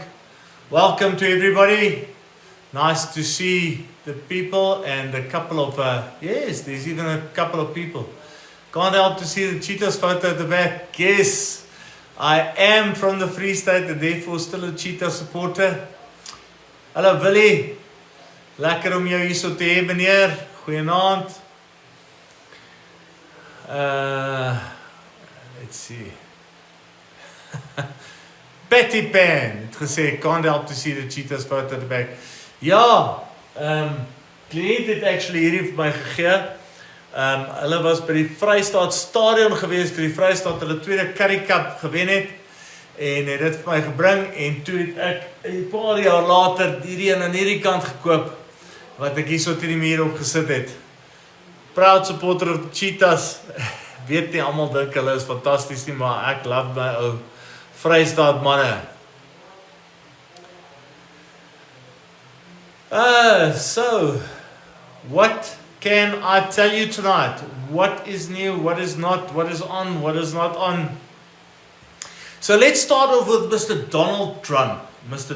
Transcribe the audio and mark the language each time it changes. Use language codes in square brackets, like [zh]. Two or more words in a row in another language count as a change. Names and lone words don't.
[en] Welcome to everybody. Nice to see the people and a couple of, yes, there's even a couple of people. Can't help to see the Cheetahs photo at the back. Yes. I am from the Free State and therefore still a Cheetah supporter. [af] Hallo Willie. Lekker om jou hier so te hê, meneer. Goeienaand. [en] Let's see. [af] Betty Pan het gesê, [en] can't help to see the Cheetahs photo at the back. [af] Ja, kliënt het actually hierdie vir my gegee. Hulle was by die Vrystaat Stadion gewees vir die Vrystaat hulle tweede Currie Cup gewen het en het dit vir my gebring en toe het ek 'n paar jaar later hierdie een aan hierdie kant gekoop wat ek hier so teen die muur opgesit het. [en] Proud supporter of the Cheetahs. [af] Weet nie almal dink hulle is fantasties nie, maar ek love my ou Vrystaat manne. [en] So what can I tell you tonight? What is new? What is not? What is on? What is not on? So let's start off with Mr. Donald Trump. Mr.